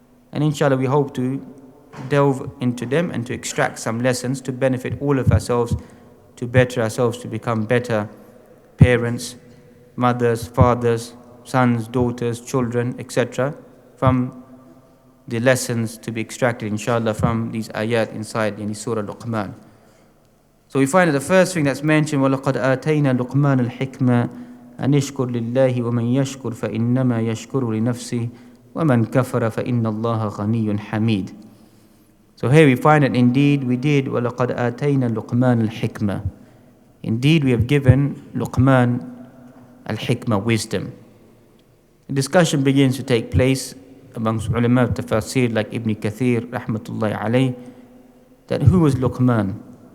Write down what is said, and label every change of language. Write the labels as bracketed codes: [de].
[en] And inshallah we hope to delve into them and to extract some lessons to benefit all of ourselves, to better ourselves, to become better parents, mothers, fathers, sons, daughters, children, etc. from the lessons to be extracted inshallah from these ayat inside Surah Luqman. So we find that the first thing that's mentioned, [ar] وَلَقَدْ آتَيْنَا لُقْمَانَ الْحِكْمَةَ أَنِ اشْكُرْ لِلَّهِ وَمَنْ يَشْكُرْ فَإِنَّمَا يَشْكُرُ لِنَفْسِهِ وَمَنْ كَفَرَ فَإِنَّ اللَّهَ غَنِيٌّ حَمِيدٌ. [en] So here we find that indeed we did [ar] وَلَقَدْ آتَيْنَا لُقْمَانَ الْحِكْمَةَ. [en] Indeed we have given Luqman al-hikmah, wisdom. The discussion begins to take place amongst ulama of tafsir like Ibn Kathir rahmatullahi alayh, that who was Luqman?